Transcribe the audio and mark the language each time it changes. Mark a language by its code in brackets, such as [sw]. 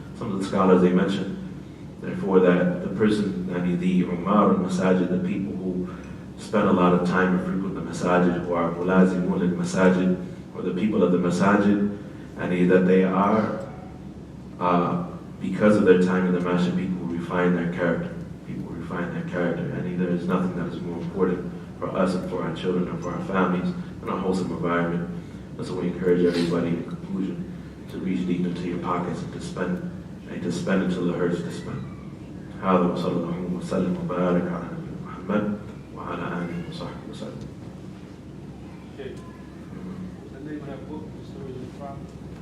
[en] Some of the scholars, they mention, therefore, that the person, the Umar and masajid, the people who spend a lot of time and frequent the masajid, who are mulazimun in masajid, or the people of the masajid, and that they are, because of their time in the masjid, people who refine their character. People who refine their character. And there is nothing that is more important for us and for our children and for our families in a wholesome environment. And so we encourage everybody in conclusion to reach deep into your pockets and to spend until it hurts to spend. [ar] هذا وصلى الله وسلم وبارك على نبينا محمد وعلى آله وصحبه وسلم. [en] Okay. The name of that book, The Stories of the Prophets?